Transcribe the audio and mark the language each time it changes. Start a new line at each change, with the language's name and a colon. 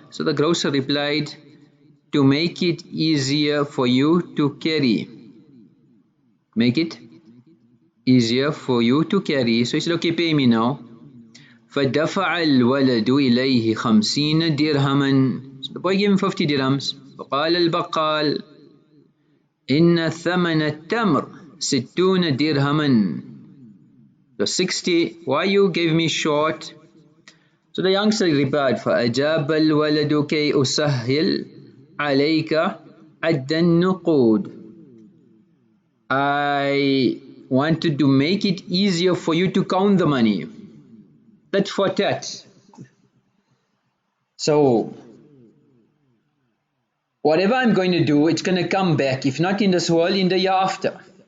English: So the grocer replied, to make it easier for you to carry. Make it easier for you to carry. So he said, okay, pay me now.
Arabic: فدفع الولد إليه 50 درهما.
English: So the boy gave him 50 dirhams.
Arabic: فقال البقال إن ثمن التمر 60 درهما.
English: So 60, why you gave me short? So the youngster replied,
Arabic: فأجاب الولد كي أسهل عليك عد النقود.
English: I wanted to make it easier for you to count the money. Tat for tat. So whatever I'm going to do, it's going to come back, if not in this world, in the year after.